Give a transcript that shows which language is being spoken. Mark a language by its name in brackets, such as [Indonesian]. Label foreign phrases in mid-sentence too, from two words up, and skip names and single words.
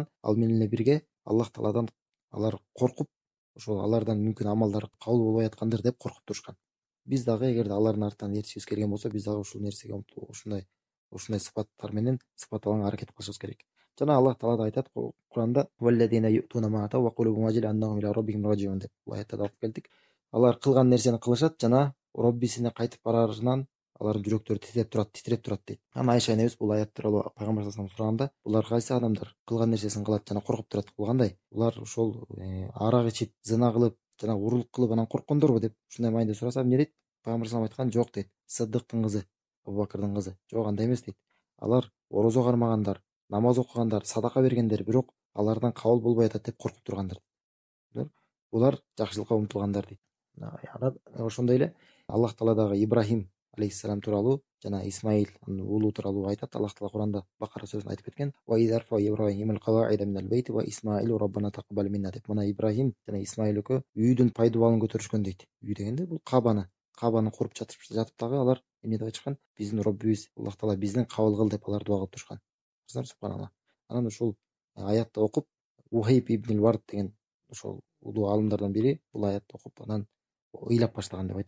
[Kyrgyz] Ал менен эле бирге Аллах Тааладан алар коркуп, ошол алардан мүмкүн амалдар кабыл болбой аткандыр деп коркуп турушкан. Биз дагы эгерде алардын артынан эришибиз келген болсо, биз дагы ушул нерсеге ушундай сыпаттар менен сыпатталганга аракет кылышыбыз керек. Жана Аллах Таала да айтат Куранда: [Arabic] "والذين يؤتون ما آتوا وقلوبهم وجلة أنهم إلى ربهم راجعون" деп. [Kyrgyz] Бул аятта да окуп келдик. Алар кылган нерсени кылышат жана Роббисине кайтып барарынан алардын жүрөктөрү титиреп турат дейт. Анан Айша энебиз бул аят тууралуу пайгамбар [Arabic] صلى الله عليه [Kyrgyz] сураганда: "Булар кайсы адамдар? Кылган нерсесин кылат жана коркуп турат. Бул кандай? Булар ошол арак ичип, зына кылып жана урлук кылып анан корккондорбу?" деп ушундай мааниде сураса, эмне дейт? Пайгамбар [Arabic] صلى الله عليه [Kyrgyz] айткан: "Жок" дейт. Сыддыктын кызы, Абубакырдын кызы. Жок, андай эмес дейт. Алар орозо кармагандар, намаз окугандар, садака бергендер, бирок алардан кабыл болбой атат деп коркуп тургандар. Булар жакшылыкка умтулгандар дейт. Ошондой эле Аллах Таала дагы Ибрахим алейхиссалам тууралуу жана Исмаил уулу тууралуу айтат. Аллах Таала Куранда Бакара сүрөсүндө айтып кеткен: [Arabic] "وإذ يرفع إبراهيم القواعد من البيت وإسماعيل ربنا تقبل منا" деп. [Kyrgyz] Мына Ибрахим жана Исмаил экөө үйдүн пайдубалын көтөрүшкөн дейт. Үй дегенде бул Кабаны куруп жатып дагы алар эмне деп айтышкан? Биздин Роббибиз Аллах Таала биздин кабыл кыл деп алар дуа кылып турушкан. Субханалла. Анан ушул аятты окуп, Ухейб ибн Вард деген ошол улуу аалымдардан бири бул аятты окуп анан ыйлап баштаган деп айттык.